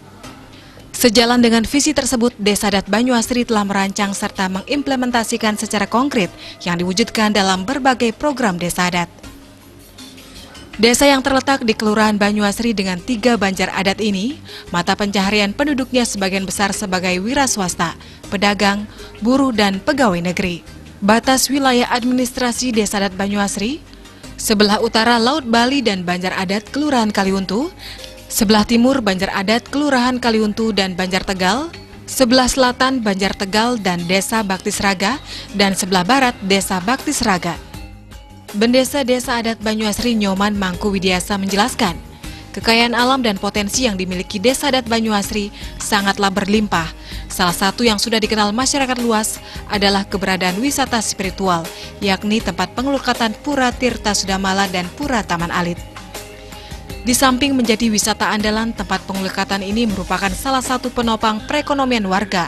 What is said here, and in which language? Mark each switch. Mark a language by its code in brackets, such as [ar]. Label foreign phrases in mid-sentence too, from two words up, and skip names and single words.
[id] Sejalan dengan visi tersebut, Desa Adat Banyuasri telah merancang serta mengimplementasikan secara konkret yang diwujudkan dalam berbagai program desa adat. Desa yang terletak di Kelurahan Banyuasri dengan 3 banjar adat ini, mata pencaharian penduduknya sebagian besar sebagai wira swasta, pedagang, buruh, dan pegawai negeri. Batas wilayah administrasi Desa Adat Banyuasri, sebelah utara Laut Bali dan Banjar Adat Kelurahan Kaliuntu, sebelah timur Banjar Adat Kelurahan Kaliuntu dan Banjar Tegal, sebelah selatan Banjar Tegal dan Desa Bakti Sraga, dan sebelah barat Desa Bakti Sraga. Bendesa Desa Adat Banyuasri Nyoman Mangku Widiasa menjelaskan, kekayaan alam dan potensi yang dimiliki Desa Adat Banyuasri sangatlah berlimpah. Salah satu yang sudah dikenal masyarakat luas adalah keberadaan wisata spiritual, yakni tempat pengelukatan Pura Tirta Sudamala dan Pura Taman Alit. Di samping menjadi wisata andalan, tempat pengelukatan ini merupakan salah satu penopang perekonomian warga.